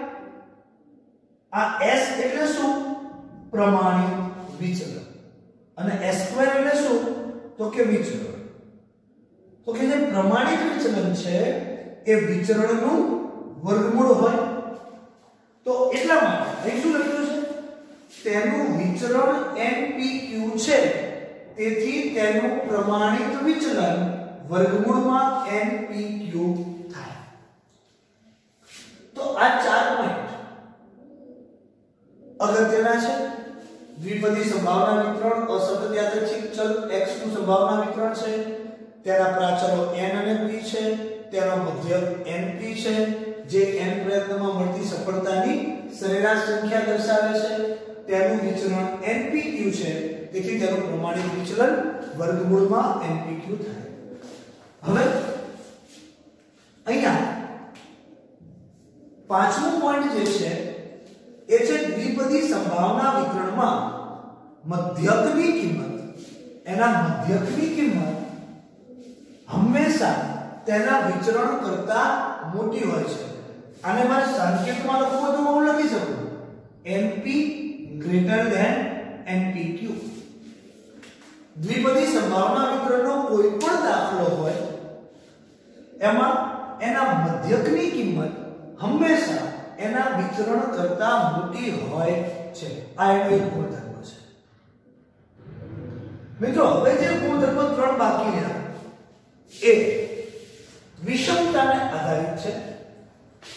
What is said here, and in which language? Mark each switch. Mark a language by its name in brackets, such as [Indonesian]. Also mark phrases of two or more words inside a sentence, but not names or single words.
[Gujarati] આ s એટલે શું પ્રમાણિત વિચરણ અને s2 એટલે શું તો કે વિચરણ તો કે જે પ્રમાણિત વિચલન છે એ વિચરણનું વર્ગમૂળ હોય તો એટલા માટે અહીં શું લખ્યું છે તેનું વિચરણ npq છે તેથી તેનું પ્રમાણિત વિચલન વર્ગમૂળમાં npq થાય તો આ ચાર પોઈન્ટ અગત્યના છે દ્વિપદી સંભાવના વિતરણ [Hindi] असतत यादृच्छिक चल [Gujarati] x નું સંભાવના વિતરણ છે તેના પ્રાચલો n અને p છે તેનો મધ્યક np છે જે n પ્રયત્નમાં મળતી સફળતાની સરેરાશ સંખ્યા દર્શાવે છે તેનું વિચરણ npq છે તેથી તેનું પ્રમાણિત વિચલન વર્ગમૂળમાં npq થાય હવે અહીંયા પાંચમો પોઈન્ટ જે છે એ છે દ્વિપદી સંભાવના વિતરણમાં મધ્યકની કિંમત હંમેશા તેના વિચરણ કરતા મોટી હોય છે આને મારે સંકેતમાં લખવું તો હું લખી શકું np [English] greater than [Gujarati] npq દ્વિપદી સંભાવના વિતરણનો કોઈ પણ દાખલો હોય એમાં એના મધ્યકની કિંમત હંમેશા એના વિચરણ કરતા મોટી હોય છે આ એક ગુણધર્મ છે મિત્રો હવે જે ગુણધર્મ ત્રણ બાકી રહ્યા એ વિષમતાને આધારિત છે કે